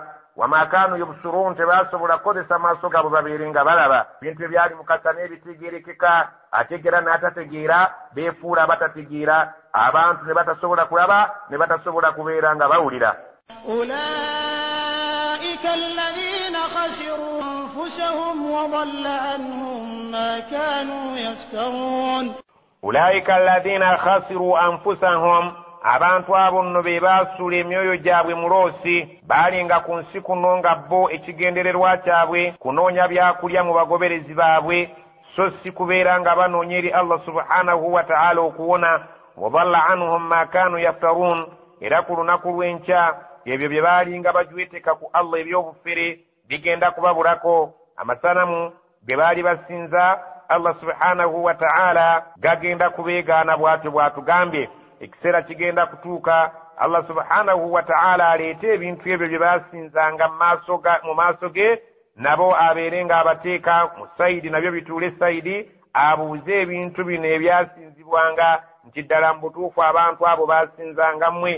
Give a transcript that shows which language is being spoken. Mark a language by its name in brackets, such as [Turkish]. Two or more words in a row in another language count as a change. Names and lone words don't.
[Arabic] وما كانوا يبصرون, [Ganda] tebasobola kukozesa maaso gaabwe babeere nga balaba. Ebintu ebyali mukasa n'ebitegeerekeka, ategeera n'atategeera, beefuula abatategeera, abantu ne batasobola kulaba ne batasobola kubeera nga bawulira. [Arabic] أولئك الذين خسروا أنفسهم وضل عنهم ما كانوا يفترون. أولئك الذين خسروا أنفسهم, [Ganda] abantu abo nno be baasuula emyoyo gyabwe mu loosi, baalinga ku nsi kuno nga bo ekigendererwa kyabwe kunoonya byakulya mu bagoberezi baabwe, so si kubeera nga banoonya eri Allah [Arabic] سبحانه وتعالى [Ganda] okuwona. [Arabic] وضل عنهم ما كانوا يفترون, [Ganda] era ku lunaku lw'enkya ebyo bye baalinga bajweteka ku Allah eby'obufere bigenda kubabulako. Amasanamu ge baali basinza Allah [Arabic] سبحانه وتعالى [Ganda] gagenda kubeegaana bw'atyo bw'atugambye. Ekiseera kigenda kutuuka Allah [Arabic] سبحانه وتعالى [Ganda] aleete ebintu ebyo bye basinzanga mu maaso ge, nabo abeere nga abateeka mu sayidi, nabyo bituule sayidi, abuuze ebintu bino ebyasinzibwanga nti ddala mu butuufu abantu abo basinzanga mmwe.